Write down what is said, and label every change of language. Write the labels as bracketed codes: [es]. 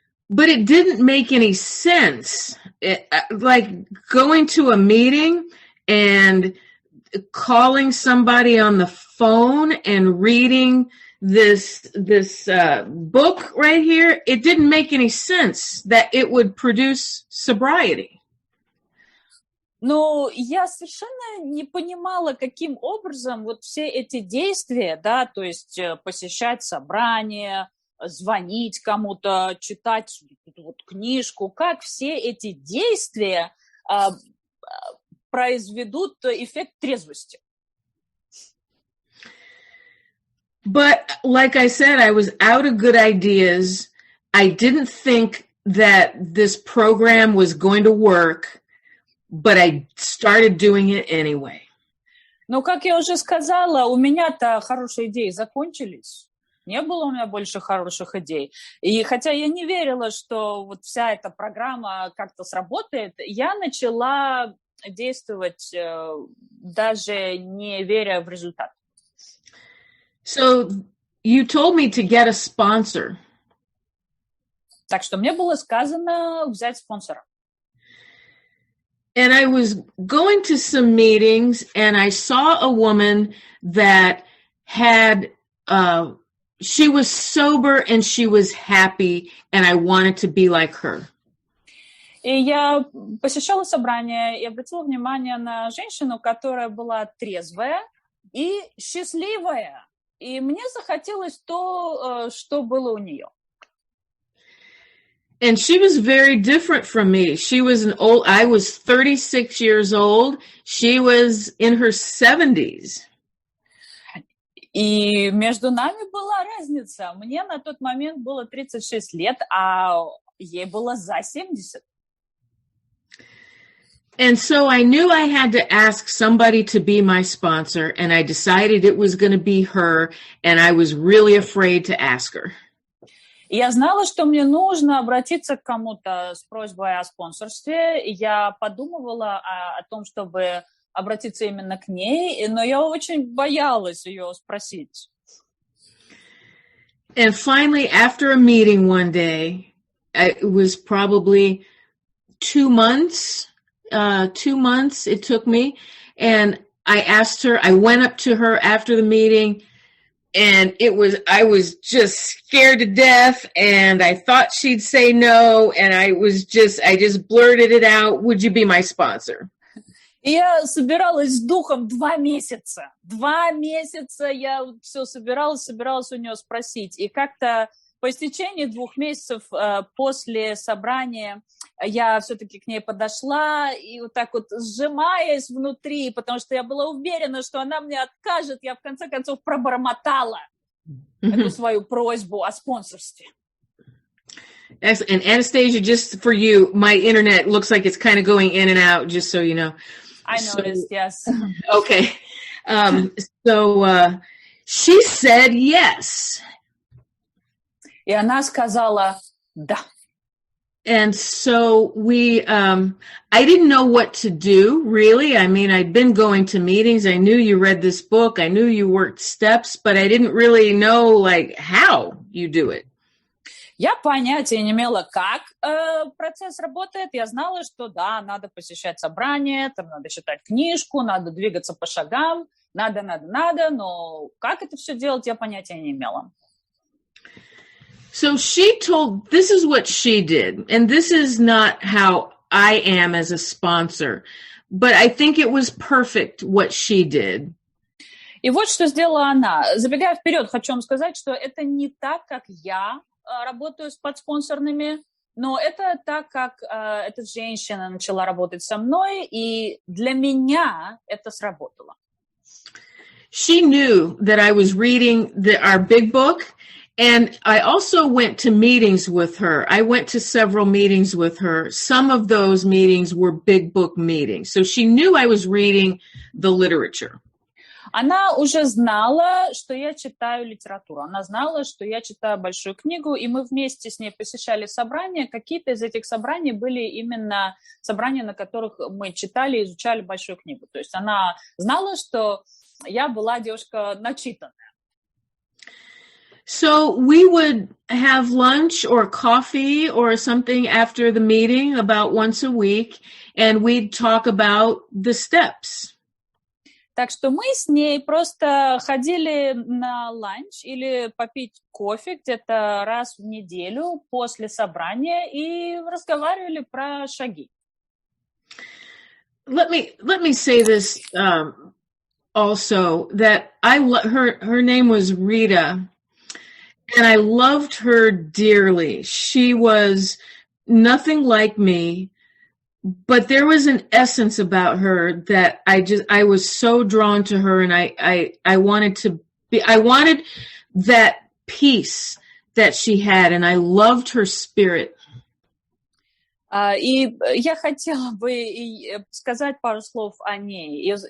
[en] But it didn't make any sense. Like going to a meeting and calling somebody on the phone and reading this book right here, it didn't make any sense that it would produce sobriety. [ru] Но я совершенно не понимала, каким образом вот все эти действия, да, то есть посещать собрания, звонить кому-то, читать вот книжку, как все эти действия произведут эффект трезвости. [en] But like I said, I was out of good ideas. I didn't think that this program was going to work, but I started doing it anyway. [ru] Но, как я уже сказала, у меня-то хорошие идеи закончились. Не было у меня больше хороших идей. И хотя я не верила, что вот вся эта программа как-то сработает, я начала действовать, даже не веря в результат. [en] So you told me to get a sponsor. [ru] Так что мне было сказано взять спонсора. [en] And I was going to some meetings and I saw a woman that had, she was sober and she was happy and I wanted to be like her. [ru] И я посещала собрание и обратила внимание на женщину, которая была трезвая и счастливая. И мне захотелось то, что было у нее. [en] And she was very different from me. She was I was 36 years old. She was in her 70s. [ru] И между нами была разница. Мне на тот момент было 36 лет, а ей было за 70. [en] And so I knew I had to ask somebody to be my sponsor, and I decided it was going to be her, and I was really afraid to ask her. [ru] И я знала, что мне нужно обратиться к кому-то с просьбой о спонсорстве. Я подумывала о том, чтобы обратиться именно к ней, но я очень боялась ее спросить. [en] And finally, after a meeting one day, it was probably 2 months. 2 months it took me, and I asked her. I went up to her after the meeting. And I was just scared to death, and I thought she'd say no, and I just blurted it out, would you be my sponsor? [ru] Я собиралась с духом 2 месяца. 2 месяца я все собиралась у нее спросить. И как-то по истечении 2 месяцев после собрания я все-таки к ней подошла и вот так вот сжимаясь внутри, потому что я была уверена, что она мне откажет, я в конце концов пробормотала эту свою просьбу о спонсорстве. [en] And Anastasia, just for you, my internet looks like it's kind of going in and out, just so you know. I noticed, yes. Okay. So she said yes. [ru] И она сказала да. [en] And so I didn't know what to do, really. I mean, I'd been going to meetings. I knew you read this book. I knew you worked steps, but I didn't really know, like, how you do it. [ru] Я понятия не имела, как процесс работает. Я знала, что да, надо посещать собрания, там надо читать книжку, надо двигаться по шагам, надо, но как это все делать, я понятия не имела. [en] So this is what she did, and this is not how I am as a sponsor, but I think it was perfect what she did. [ru] И вот что сделала она. Забегая вперед, хочу вам сказать, что это не так, как я работаю с подспонсорными, Но это так, как эта женщина начала работать со мной, и для меня это сработало. [en] She knew that I was reading our big book, and I also went to meetings with her. I went to several meetings with her. Some of those meetings were big book meetings. So she knew I was reading the literature. [ru] Она уже знала, что я читаю литературу. Она знала, что я читаю большую книгу, и мы вместе с ней посещали собрания. Какие-то из этих собраний были именно собрания, на которых мы читали и изучали большую книгу. То есть она знала, что я была девушка начитанная. [en] So we would have lunch or coffee or something after the meeting about once a week, and we'd talk about the steps. [ru] Так что мы с ней просто ходили на ланч или попить кофе где-то раз в неделю после собрания и разговаривали про шаги. [en] Let me say this also, that her name was Rita, and I loved her dearly. She was nothing like me. But there was an essence about her that I was so drawn to her, and I wanted that peace that she had, and I loved her spirit. [ru] И я хотела бы сказать пару слов о ней.